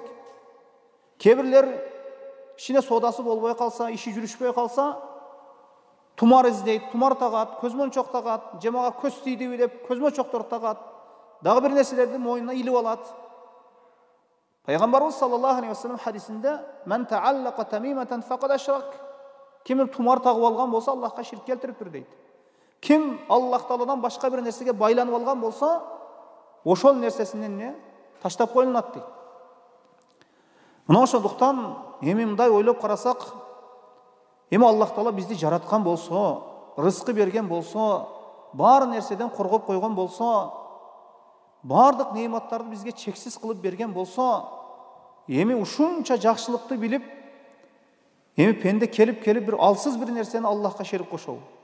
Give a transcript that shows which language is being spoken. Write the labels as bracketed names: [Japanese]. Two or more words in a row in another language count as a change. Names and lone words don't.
[Kyrgyz] Кээ бирлер ишине соодасы болбой калса, иши жүрүшпөй калса, тумар издейт, тумар тагат, көз мончок тагат, же мага көз тийдиби деп көз мончоктор тагат, дагы бир нерселерди мойнуна илип алат. [Arabic] Пайгамбарыбыз صلى الله عليه وسلم хадисинде: "من علق تميمة فقد أشرك." [Kyrgyz] Ким тумар тагып алган болсо, Аллахка ширк келтириптир дейт. Ким Аллах Тааладан башка бир нерсеге байланып алган болсо, ошол нерсесинен таштап коюлат дейт. Мына ошондуктан эми мындай ойлоп карасак, эми Аллах Таала бизди жараткан болсо, рызкы берген болсо, бар нерседен коргоп койгон болсо, бардык неиматтарды бизге чексиз кылып берген болсо, эми ушунча жакшылыкты билип, эми пенде келип бир алсыз бир нерсени Аллахка шерик кошобу?